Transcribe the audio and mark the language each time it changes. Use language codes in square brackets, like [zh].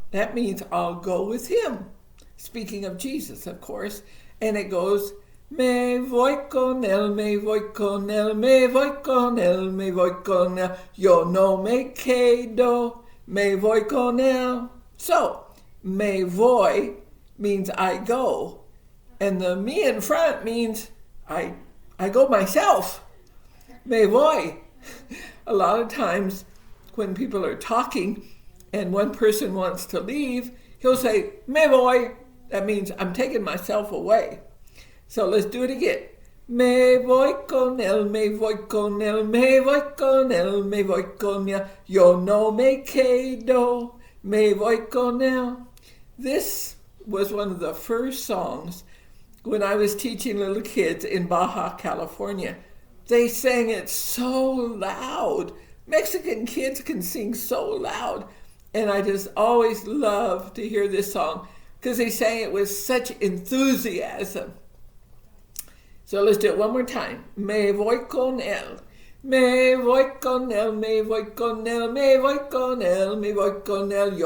[en] That means I'll go with him. Speaking of Jesus, of course. [es] And it goes, Me voy con él, me voy con él, me voy con él, me voy con él. Yo no me quedo, me voy con él. [en] So, [es] me voy [en] means I go. And the me in front means I go myself. [es] Me voy. [en] A lot of times when people are talking and one person wants to leave, he'll say, [es] me voy. [en] That means I'm taking myself away. So let's do it again. [es] Me voy con él, me voy con él, me voy con él, me voy con él. Yo no me quedo, me voy con él. [en] This was one of the first songs when I was teaching little kids in Baja, California. They sang it so loud. Mexican kids can sing so loud. And I just always love to hear this song because they sang it with such enthusiasm. So let's do it one more time. [es] Me voy con él. Me voy con él, me voy con él, me voy con él, me voy con él.